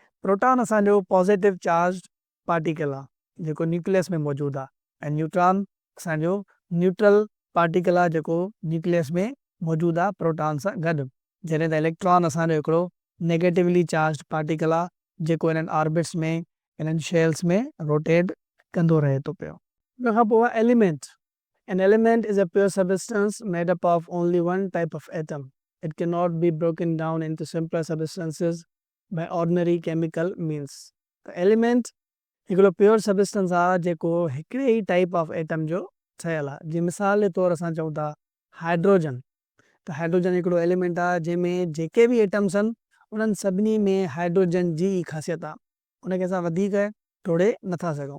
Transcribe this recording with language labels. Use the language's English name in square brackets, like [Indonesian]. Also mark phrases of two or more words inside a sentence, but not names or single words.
[Sindhi] प्रोटॉन असांजो [English] positive charge particle [Sindhi] आहे जेको न्यूक्लियस में मौजूदु आहे, ऐं न्यूट्रॉन असांजो [English] neutral particle [Sindhi] आहे जेको न्यूक्लियस में मौजूदु आहे प्रोटॉन सां गॾु। जॾहिं त इलेक्ट्रॉन असांजो हिकिड़ो [English] negatively charge particle [Sindhi] आहे जेको इन्हनि ऑर्बिट्स में, इन्हनि शेल्स में रोटेट कंदो रहे थो पियो। उन खां पोइ आहे एलिमेंट। [English] An element is a pure substance made up of only one type of atom. It cannot be broken down into simpler substances by ordinary chemical means. [Sindhi] त एलिमेंट हिकिड़ो [English] pure substance [Sindhi] आहे जेको हिकिड़े ई [English] type of atom [Sindhi] जो ठहियलु आहे। जीअं मिसाल जे तौरु असां चऊं था हाइड्रोजन। त हाइड्रोजन हिकिड़ो एलिमेंट आहे जंहिंमें जेके बि एटम्स आहिनि उन्हनि सभिनी में हाइड्रोजन जी ख़ासियत आहे, उनखे असां वधीक टोड़े नथा सघूं।